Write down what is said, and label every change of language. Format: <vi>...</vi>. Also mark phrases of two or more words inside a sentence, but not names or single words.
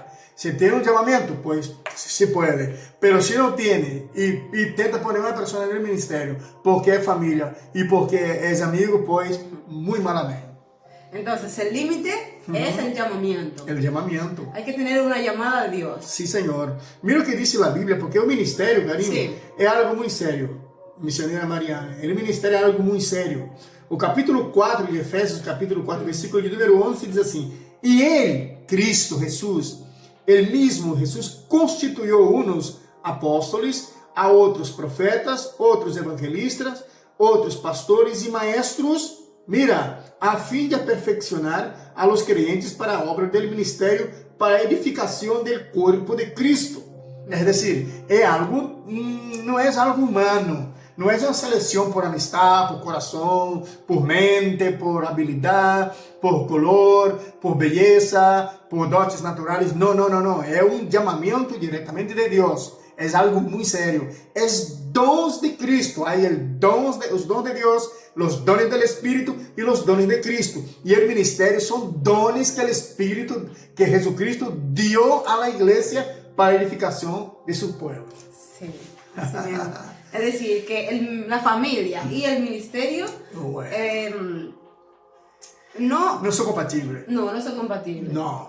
<es>Si tiene un llamamiento, pues sí puede. Pero si no tiene y intenta poner una persona en el ministerio porque es familia y porque es amigo, pues muy malamente. Entonces, el límite es el llamamiento. El llamamiento. Hay que tener una llamada de Dios. Sí,</es> <pt>Senhor. Mira o que diz a Bíblia, porque o ministério, carinho, Sim. é algo muito sério. Missionária Mariana, o ministério é algo muito sério. O capítulo 4 de Efésios, capítulo 4, versículo de número 11, diz assim: E ele, Cristo, Jesus, ele mesmo, Jesus, constituiu uns apóstolos, a outros profetas, outros evangelistas, outros pastores e maestros, mira, a fim de</pt> <es>aperfeccionar a los creyentes</es> <pt>para a obra</pt> <es>del ministerio,</es> <pt>para a edificação</pt> <es>del cuerpo de Cristo. Es decir,</es> <pt>é algo, não é algo humano, não é uma seleção por amistad, por coração, por mente, por habilidade, por color, por beleza, por dotes naturais. Não, não, não, não. É um chamamento diretamente de Deus. É algo muito sério. É dons de Cristo. Hay os dons de Deus, os</pt> <es>dones del Espírito</es> <pt>e os dones de Cristo. E o ministério são dones que o Espírito,</pt> <es>que Jesucristo dio a la iglesia</es> <pt>para a edificação</pt> <es>de su pueblo. Sí, así mismo. Es decir, que la familia y el ministerio No son compatibles. no son compatibles. No.</es>